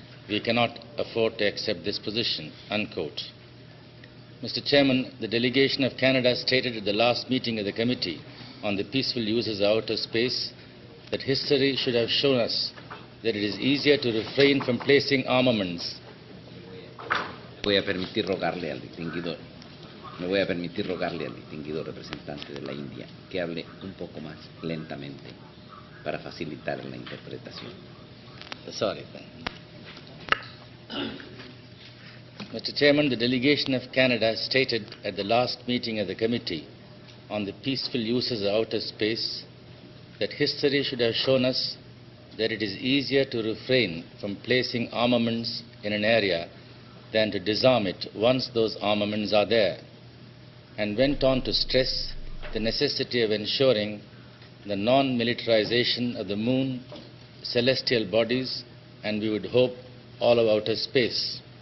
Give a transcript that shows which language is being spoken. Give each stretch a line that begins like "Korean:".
English: We cannot afford to accept this position," unquote. Mr. Chairman, the delegation of Canada stated at the last meeting of the Committee on the Peaceful Uses of Outer Space that history should have shown us that it is easier to refrain from placing armaments.
Spanish: Me voy a permitir rogarle al distinguido representante de la India que hable un poco más lentamente para facilitar la interpretación.
English: Sorry. Mr. Chairman, the delegation of Canada stated at the last meeting of the Committee on the Peaceful Uses of Outer Space that history should have shown us that it is easier to refrain from placing armaments in an area than to disarm it once those armaments are there, and went on to stress the necessity of ensuring the non-militarization of the moon, celestial bodies, and we would hope all of outer space.